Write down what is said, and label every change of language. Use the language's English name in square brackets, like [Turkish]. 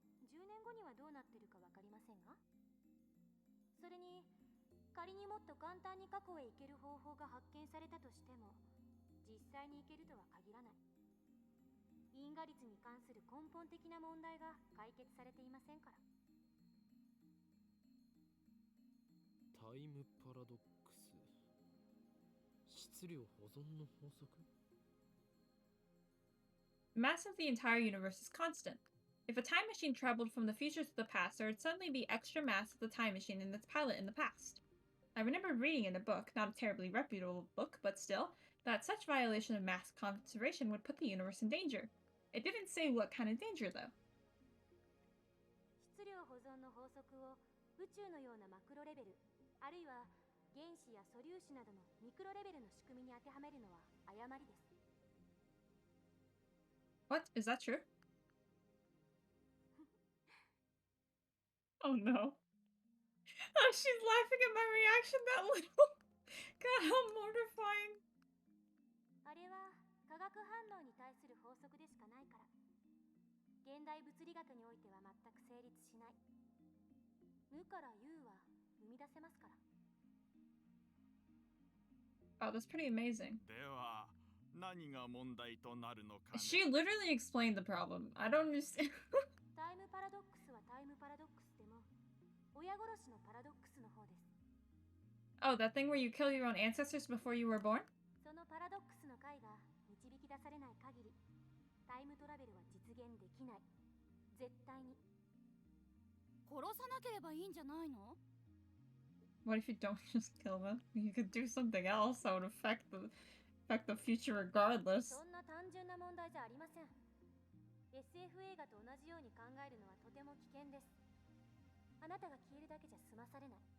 [Japanese] 10年後にはどうなってるか分かりませんが。それに仮にもっと簡単に過去へ行ける方法が発見されたとしても実際に行けるとは限らない。因果率に関する根本的な問題が解決されていませんから。タイムパラドックス、質量保存の法則。 [English] The mass of the entire universe is constant. If a time machine traveled from the future to the past, there would suddenly be extra mass of the time machine in its pilot in the past. I remember reading in a book, not a terribly reputable book, but still, that such violation of mass conservation would put the universe in danger. It didn't say what kind of danger, though. [Japanese] 質量保存の法則を宇宙のようなマクロレベル、あるいは原子や素粒子などのミクロレベルの仕組みに当てはめるのは誤りです。 [English] What? Is that true? Oh no. Oh, she's laughing at my reaction that little. God, how mortifying. [Japanese] あれは化学反応に対する法則でしかないから。現代物理学においては全く成立しない。無から有は生み出せますから。 [English] Oh, that's pretty amazing. [Japanese] では何が問題となるのかね。 [English] She literally explained the problem. I don't understand. [Japanese] タイムパラドックスはタイムパラドックスでも親殺しのパラドックスの方です。 [English] Oh, that thing where you kill your own ancestors before you were born? [Japanese] そのパラドックスの解が導き出されない限りタイムトラベルは実現できない。絶対に。殺さなければいいんじゃないの？ [English] What if you don't just kill them? You could do something else that would affect the future regardless. [Japanese] そんな単純な問題じゃありません。SF 映画と同じように考えるのはとても危険です。あなたが消えるだけじゃ済まされない。